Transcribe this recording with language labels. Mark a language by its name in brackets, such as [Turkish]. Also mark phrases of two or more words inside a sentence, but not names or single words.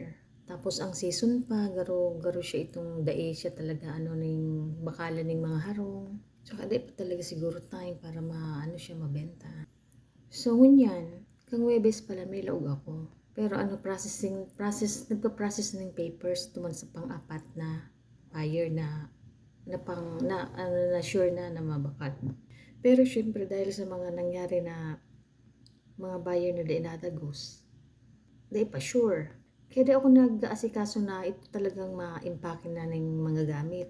[Bikol] Tapos ang season pa garo siya itong dai siya talaga ning bakala ning mga harong. So dai pa talaga siguro time para siya mabenta. So ngunyan, kang Webes pala may laog ako. Pero nagpa-process ng papers tuman sa pang-apat na buyer na sure na mabakal. [Filipino] Pero syempre dahil sa mga nangyari na mga buyer na di natagos, di pa sure. Kaya di ako nag-aasikaso na ito talagang ma-impake na ng mga gamit.